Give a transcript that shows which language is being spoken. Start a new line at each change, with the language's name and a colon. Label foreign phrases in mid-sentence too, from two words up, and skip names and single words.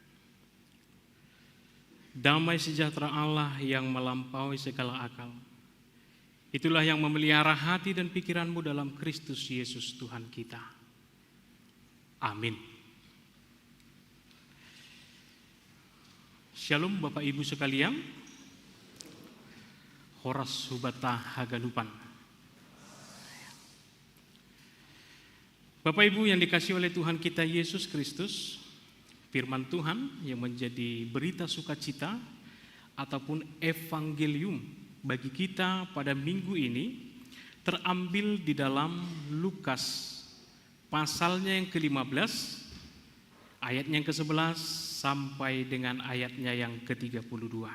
Indonesian: Damai sejahtera Allah yang melampaui segala akal, itulah yang memelihara hati dan pikiranmu dalam Kristus Yesus Tuhan kita. Amin. Shalom Bapak Ibu sekalian.
Batak Simalungun: Horas hubata hagalupan.
Indonesian: Bapak Ibu yang dikasihi oleh Tuhan kita Yesus Kristus, firman Tuhan yang menjadi berita sukacita ataupun evangelium bagi kita pada minggu ini terambil di dalam Lukas pasalnya yang ke-15, ayatnya yang ke-11 sampai dengan ayatnya yang ke-32.